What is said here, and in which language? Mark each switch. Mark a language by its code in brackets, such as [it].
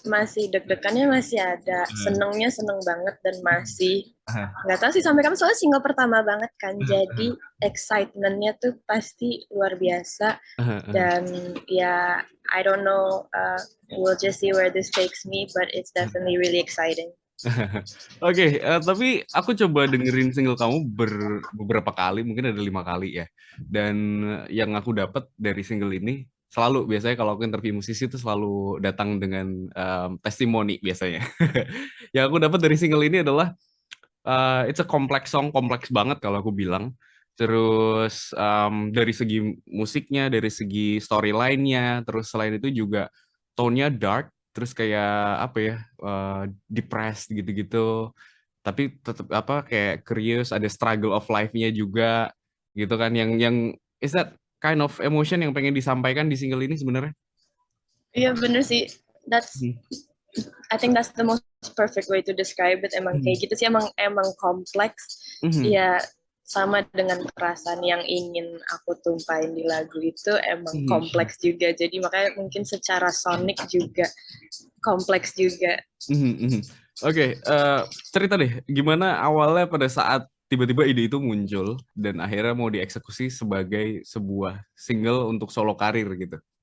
[id] Masih, deg-degannya masih ada. Senengnya seneng banget dan masih. Nggak tahu sih sampai kapan, soalnya single pertama banget kan. Jadi excitementnya tuh pasti luar biasa. Dan ya, [en] I don't know, we'll just see where this takes me, but it's definitely really exciting. [id] Oke, tapi aku coba dengerin single kamu beberapa kali, mungkin ada 5 kali ya. Dan yang aku dapat dari single ini, selalu biasanya kalau aku interview musisi itu selalu datang dengan testimoni biasanya. Yang aku dapat dari single ini adalah [en] it's a complex song, [id] kompleks banget kalau aku bilang. Terus dari segi musiknya, dari segi storyline-nya, terus selain itu juga tone-nya dark, terus kayak apa ya, depressed gitu-gitu. Tapi tetap apa kayak curious, ada [en] struggle of life- [id] nya juga gitu kan. Yang [en] is that kind of emotion [id] yang pengen disampaikan di single ini sebenarnya? Iya bener sih. [en] I think that's the most perfect way to describe it. [id] Emang kayak gitu sih, emang kompleks. Ya sama dengan perasaan yang ingin aku tumpahin di lagu itu emang kompleks juga. Jadi makanya mungkin secara sonik juga kompleks juga. Oke, cerita deh gimana awalnya pada saat tiba-tiba ide itu muncul dan akhirnya mau dieksekusi sebagai sebuah single untuk solo karir gitu.